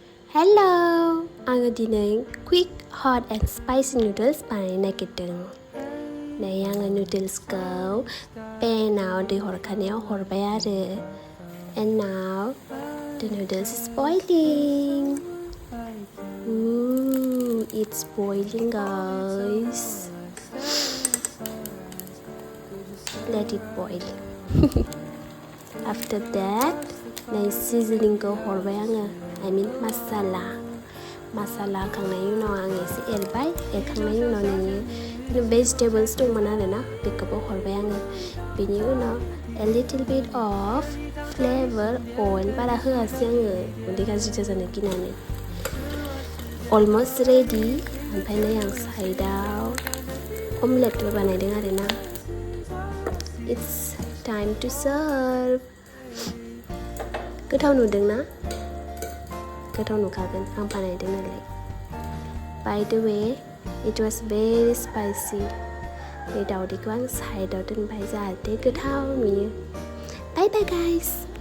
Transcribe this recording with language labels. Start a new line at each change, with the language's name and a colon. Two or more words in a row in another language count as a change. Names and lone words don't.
English: Hello!
Bodo: आङो दिनै
English: quick, hot and spicy noodles
Bodo: बानायनो नागिरदों। नै आङो noodlesखौ पेनाव दै हरखानायाव हरबाय आरो।
English: And now the noodles is boiling. Ooh, it's boiling, guys. Let it boil. After that,
Bodo: नै seasoningखौ हरबाय आङो.
English: I mean masala
Bodo: होखांनायनि उनाव आं एसे एरबाय एरखांनायनि उनाव नोङो vegetables दंमोन आरोना बेखौबो हरबाय आङो बेनि उनाव
English: a little bit of flavor oil
Bodo: बारा होआसै आङो उदै गाज्रि जानो गिनानै
English: almost ready
Bodo: ओमफ्राय नै आं साइडआव omletबो बानायदों आरोना
English: it's time to serve
Bodo: गोथाव नुदोंना गोथाव नुखागोन आं बानायदों नालाय
English: by the way it was very spicy
Bodo: बे दावदैखौ आं साइडआव दोनबाय जाहाथे गोथाव नुयो
English: bye bye guys